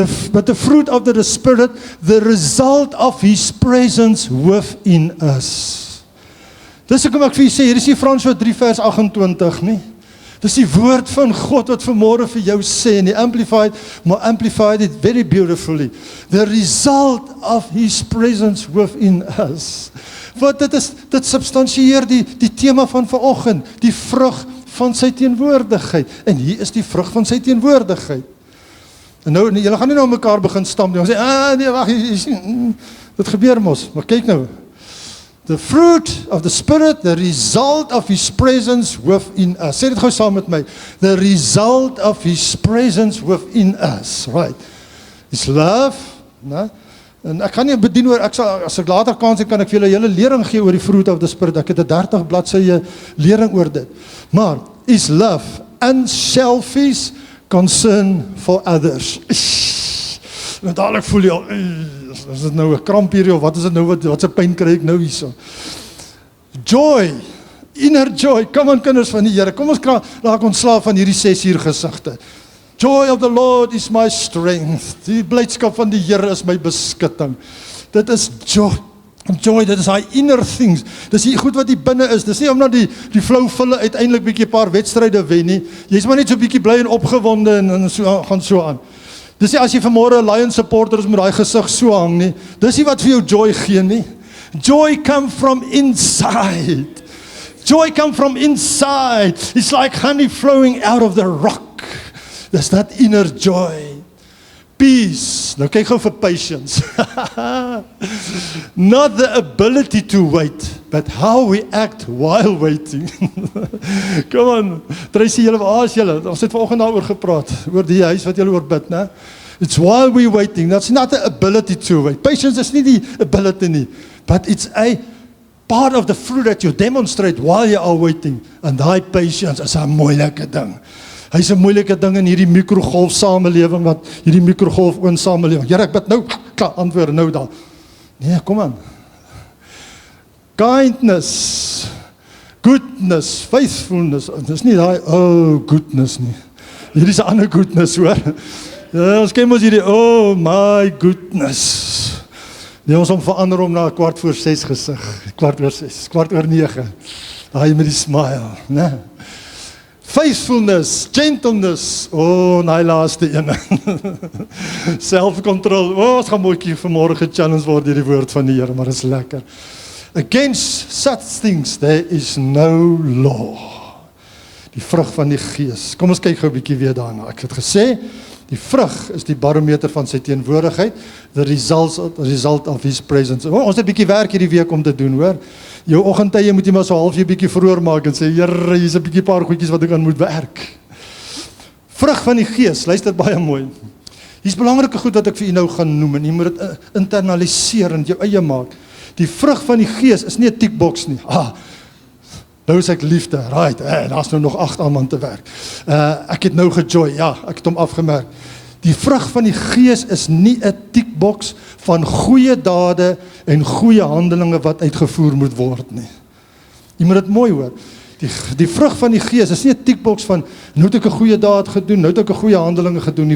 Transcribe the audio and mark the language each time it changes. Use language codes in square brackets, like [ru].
[en] But the fruit of the Spirit, the result of His presence within us. [af] Dis hoekom ek vir julle sê, hier is nie Franse 3 vers 28 nie. Dis die woord van God wat vanmôre vir jou sê, en die [en] amplified it very beautifully. The result of His presence within us. [af] Want dit substantieer die tema van vanoggend, die vrug van sy teenwoordigheid. En hier is die vrug van sy teenwoordigheid. En nou, julle gaan nie nou mekaar begin stamp, en sê, nee, wag, dit gebeur mos, maar kyk nou. [en] The fruit of the Spirit, the result of His presence within us. [af] Sê dit gou saam met my. [en] The result of His presence within us. Right. It's love, [af] né? En ek kan nie bedien oor, as ek later kans het, kan ek vir julle hele lering gee oor die [en] fruit of the Spirit. [af] Ek het 'n 30 bladsye lering oor dit. [en] Maar, is love unselfish concern for others. [af] Nou dadelijk voel jy al, is dit nou 'n kramp hier, of wat is dit nou, wat se pyn kry ek nou hierso? [en] Joy, inner joy, [af] kom aan kinders van die Here, kom ons raak ontslaaf van hierdie 6 uur gesigte. [en] Joy of the Lord is my strength. [af] Die blydskap van die Here is my beskutting. Dit is joy, dit is hy [en] inner things. [af] Dis die goed wat hier binne is. Dis nie omdat die flou vulle uiteindelik bietjie 'n paar wedstryde wen nie. Jy's maar net so bietjie bly en opgewonde en so gaan so aan. Dis nie as jy vanmôre 'n Lions supporter is met daai gesig so hang nie. Dis nie wat vir jou joy gee nie. [en] Joy come from inside. Joy come from inside. It's like honey flowing out of the rock. Dis that inner joy. Peace. [af] Nou kyk gou vir [en] patience. Not the ability to wait, but how we act while waiting. Come on. [af] Tracy, julle was julle. Ons het vanoggend daaroor gepraat, oor die huis wat julle oor bid, né? [en] It's while we waiting. That's not the ability to wait. Patience [af] is nie die ability nie, [en] but it's a part of the fruit that you demonstrate while you are waiting. [af] And daai patience is 'n moeilike ding. Hy is 'n moeilike ding in hierdie mikrogolf samelewing, wat hierdie mikrogolf oon samelewing. Here, ek bid nou, klaar, antwoord nou daar. Nee, kom aan. Kindness, goodness, faithfulness, dis nie daai, goodness nie. Hierdie is 'n ander goodness, hoor. Ja, ons ken mos hierdie, [en] oh my goodness. [af] Nee, ons verander hom na 6:15 gesig, 6:15, 9:15. Daai met die smile, né? Faithfulness, gentleness, daai laaste ene. Self-control, ons gaan mooi vanmôre gechallenge word deur die woord van die Here, maar dit is lekker. [en] Against such things there is no law. [af] Die vrug van die Gees. Kom ons kyk gou 'n bietjie weer daarna. Ek het gesê, die vrug is die barometer van sy teenwoordigheid, [en] the result of His presence. [af] Ons het 'n bietjie werk hierdie week om te doen, hoor. Jou oggendtye moet jy maar so halfuur bietjie vroeër maak en sê, Here, hier's 'n bietjie paar goedjies wat ek aan moet werk. Vrug van die Gees, luister baie mooi. Hier's belangrike goed wat ek vir u nou gaan noem en jy moet dit internaliseer en jou eie maak. Die vrug van die Gees is nie 'n tikboks nie. Nou is ek liefde, right, daar's nou nog 8 aan te werk. Ek het nou gejoy, ja, ek het hom afgemerk. Die vrug van die Gees is nie 'n tikboks van goeie dade en goeie handelinge wat uitgevoer moet word nie. Jy moet dit mooi hoor. Die vrug van die Gees is nie 'n tikboks van, nou het ek 'n goeie daad gedoen, nou het ek 'n goeie handelinge gedoen.